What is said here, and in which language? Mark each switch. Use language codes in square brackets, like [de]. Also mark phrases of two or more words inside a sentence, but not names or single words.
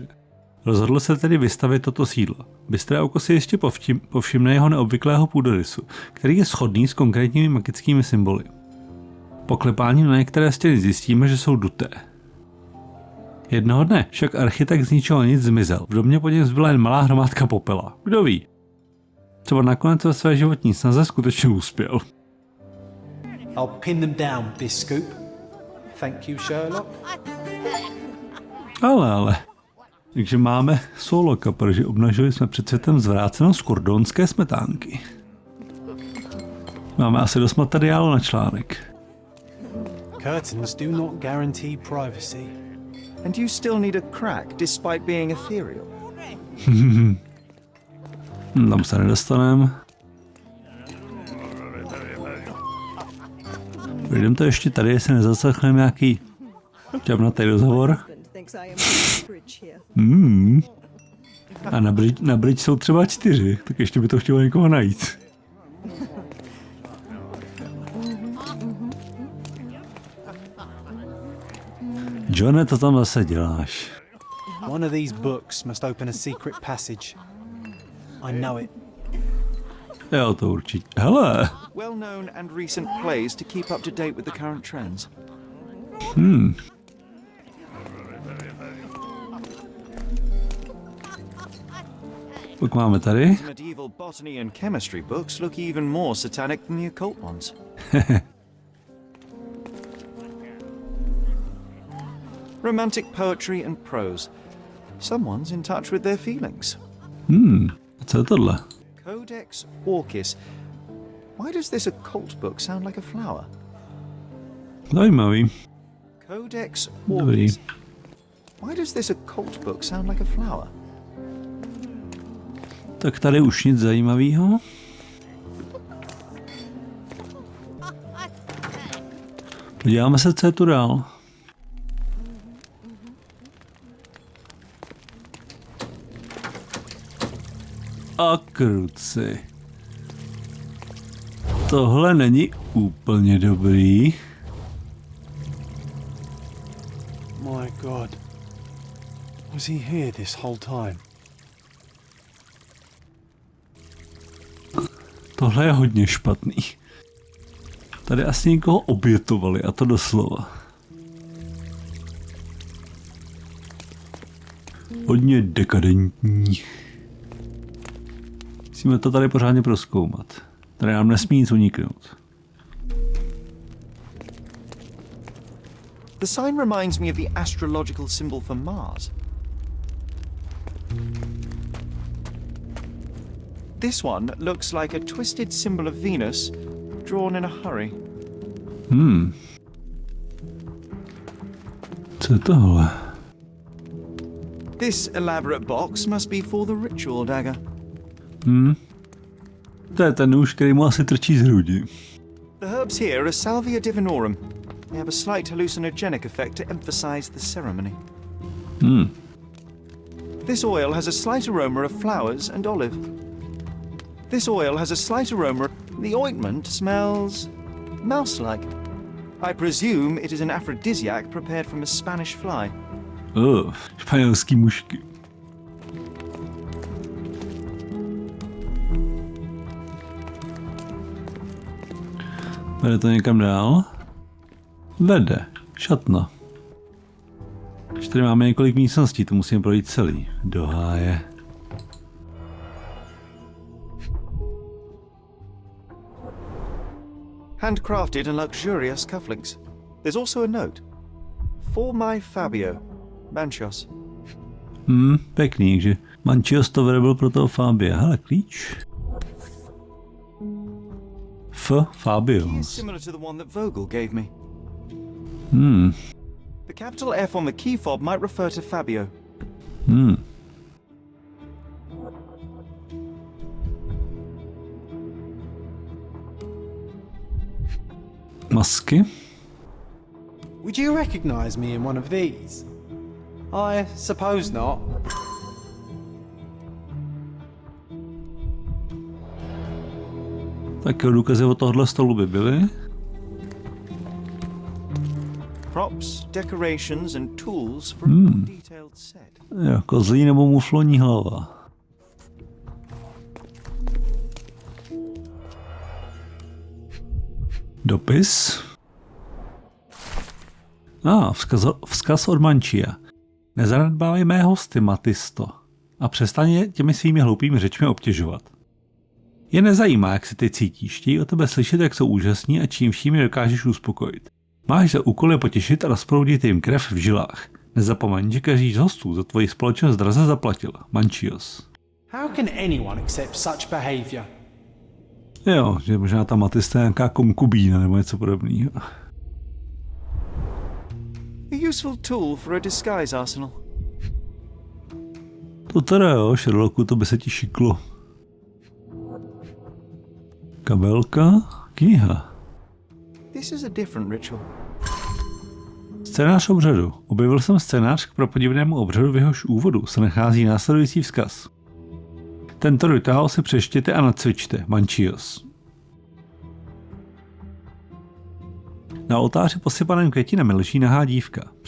[cs] Rozhodl se tedy vystavit toto sídlo. Bystré oko si ještě povšimne jeho neobvyklého půdorysu, který je shodný s konkrétními magickými symboly. Poklepáním na některé stěny zjistíme, že jsou duté. Jednoho dne však architekt z ničeho nic zmizel. V domě po něm zbyla jen malá hromádka popela. Kdo ví? Třeba nakonec ve své životní snaze skutečně uspěl. [en] I'll pin them down, Biscoop. Thank you, Sherlock. [cs] Ale. Takže máme Soloka, protože obnažili jsme před světem zvrácenost kordonské smetánky. Máme asi dost materiálu na článek. [en] Curtains do not guarantee privacy. And you still need a crack despite being ethereal. [cs] Tam se nedostaneme. Jdem to ještě tady, jestli nezaslechneme nějaký čavnatý rozhovor. A na bridge jsou třeba 4, tak ještě by to chtělo někoho najít. Johne, to tam zase děláš. [en] One of these books must open a secret passage. I know it. [cs] Jo, to určitě. Hele. [en] Well-known and recent plays to keep up to date with the current trends. [cs] Pak máme tady. [en] The medieval botany and chemistry books look even more satanic than the occult ones. Romantic poetry and prose. Someone's in touch with their feelings. [cs] Co je tohle? Codex Orchis. [en] Why does this occult book sound like a flower? [cs] Zajímavý. Codex Dobrý. Orchis. [en] Why does this occult book sound like a flower? [cs] Tak tady už nic zajímavého. Podíváme se, co je tu dál. A kruci. Tohle není úplně dobrý. [en] My God. Was he here this whole time? [cs] Tohle je hodně špatný. Tady asi někoho obětovali, a to doslova. Hodně dekadentní. Musíme to tady pořádně prozkoumat. Tady nám nesmí nic uniknout. [en] The sign reminds me of the astrological symbol for Mars. This one looks like a twisted symbol of Venus, drawn in a hurry. [cs] Co je tohle? [en] This elaborate box must be for the ritual dagger. [cs] To je ten nůž, který mu asi trčí z hrudi. [en] The herbs here are Salvia divinorum. They have a slight hallucinogenic effect to emphasize the ceremony. This oil has a slight aroma of flowers and olive. This oil has a slight aroma. The ointment smells mouse-like. I presume it is an aphrodisiac prepared from a Spanish fly. [cs] Španělský mušky. Vede to někam dál? Vede. Šatna. Když tady máme několik místností, to musíme projít celý. Do háje. [en] Handcrafted and luxurious cufflinks. There's also a note. For my Fabio. Manchios. [cs] Pěkný, že Manchios to vyrobil pro toho Fabia. Hele, klíč. Fabio. [en] He is similar to the one that Vogel gave me. The capital F on the key fob might refer to Fabio. [cs] Masky. [en] Would you recognize me in one of these? I suppose not. [cs] Tak jo, důkazy od tohohle stolu by byly. [en] Props, decorations and tools for a more detailed set. [cs] Jo, kozlí nebo mufloní hlava. Dopis. Vzkaz od Manchia. Nezanedbávej mé hosty, Matisto. A přestaň je těmi svými hloupými řečmi obtěžovat. Je nezajímá, jak se ty cítíš. Chtějí o tebe slyšet, jak jsou úžasní a čím vším je dokážeš uspokojit. Máš za úkol je potěšit a rozproudit jim krev v žilách. Nezapomeň, že každý z hostů za tvoji společnost draze zaplatil. Manchios. [en] How can anyone accept such behavior? [cs] Jo, že možná ta Matista je nějaká konkubína nebo něco podobného. [en] A useful tool for a disguise arsenal. [cs] To teda jo, Sherlocku, to by se ti šiklo. Kabelka, kniha. [en] This is a different ritual. [cs] Scénář obřadu. Objevil jsem scénář k prapodivnému obřadu, v jehož úvodu se nachází následující vzkaz. Tento rituál si přečtěte a nacvičte, Manchios. Na oltáři posypaném květinami leží nahá dívka.